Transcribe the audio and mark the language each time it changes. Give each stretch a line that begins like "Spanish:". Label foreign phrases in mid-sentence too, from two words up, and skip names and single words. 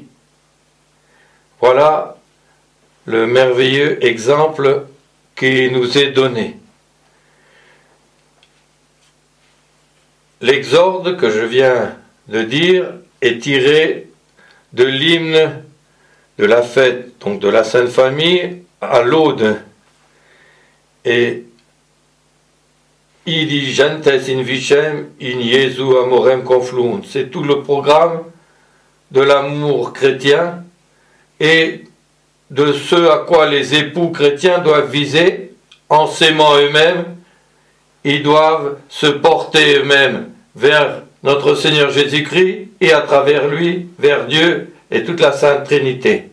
French: Voilà le merveilleux exemple qui nous est donné. L'exorde que je viens de dire est tiré de l'hymne de la fête, donc de la Sainte Famille, à l'Aude.
Latin: Et diligentes in vicem in Iesu amorem confluunt.
French: C'est tout le programme de l'amour chrétien et de ce à quoi les époux chrétiens doivent viser en s'aimant eux-mêmes. Ils doivent se porter eux-mêmes vers notre Seigneur Jésus-Christ et à travers lui vers Dieu et toute la Sainte Trinité.